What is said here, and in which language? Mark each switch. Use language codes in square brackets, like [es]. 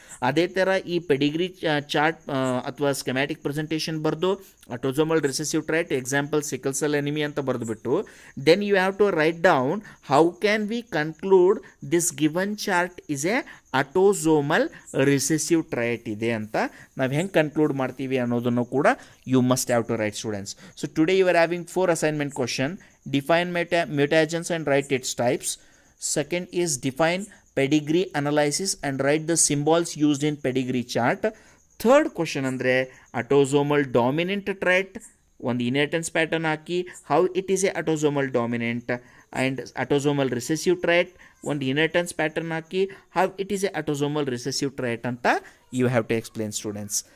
[kn] ಅದೇ ಥರ ಈ ಪೆಡಿಗ್ರಿ ಚಾರ್ಟ್ ಅಥವಾ ಸ್ಕೆಮ್ಯಾಟಿಕ್ ಪ್ರೆಸೆಂಟೇಷನ್ ಬರೆದು autosomal recessive ಟ್ರೈಟ್ example sickle cell enemy ಅಂತ ಬರೆದುಬಿಟ್ಟು [en] then you have to write down how can we conclude this given chart is a autosomal recessive trait [kn] ಇದೆ ಅಂತ ನಾವು ಹೆಂಗೆ ಕನ್ಕ್ಲೂಡ್ ಮಾಡ್ತೀವಿ ಅನ್ನೋದನ್ನು ಕೂಡ [en] you must have to write, [kn] students. [en] So today you are having 4 assignment question. Define mutagens and write its types. Second is define pedigree analysis and write the symbols used in pedigree chart. [kn] Third question ಅಂದರೆ autosomal dominant trait, ಒಂದು inheritance pattern hockey [en] how it is a autosomal dominant, [kn] and autosomal recessive ಟ್ರೈಟ್ ಒಂದು inheritance pattern hockey how it is A autosomal recessive ಟ್ರೈಟ್ ಅಂತ [en] you have to explain, [kn] students.